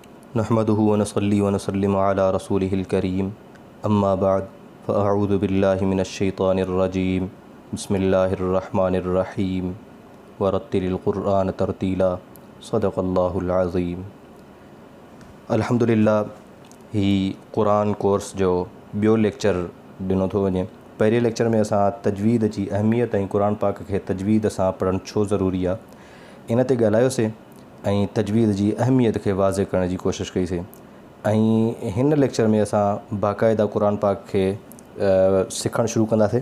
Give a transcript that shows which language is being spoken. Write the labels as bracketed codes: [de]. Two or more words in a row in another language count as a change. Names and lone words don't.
[ar] نحمده ونصلي ونسلم على رسوله الكريم أما بعد فأعوذ بالله من الشيطان الرجيم بسم الله الرحمن الرحيم ورتل القرآن ترتيلا صدق الله العظيم. [sd] अल्हम्दुलिल्लाह ही क़ुरान कोर्स जो ॿियो लेक्चर ॾिनो थो वञे। पहिरें लेक्चर में असां तजवीद जी अहमियत ऐं क़ुरान पाक खे तजवीद सां पढ़णु छो ज़रूरी आहे इन ते ॻाल्हायोसीं ऐं तजवीद जी अहमियत खे वाज़े करण जी कोशिशि कईसीं। ऐं हिन लेक्चर में असां बाक़ाइदा क़ुरान पाक खे सिखणु शुरू कंदासीं।